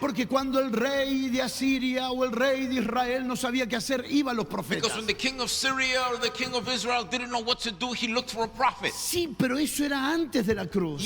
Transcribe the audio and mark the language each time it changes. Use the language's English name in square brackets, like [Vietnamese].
[Spanish] Porque cuando el rey de Asiria o el rey de Israel no sabía qué hacer, iba a los profetas. [English] Because when the king of Syria or the king of Israel didn't know what to do, he looked for a prophet. [Spanish] Sí, pero eso era antes de la cruz.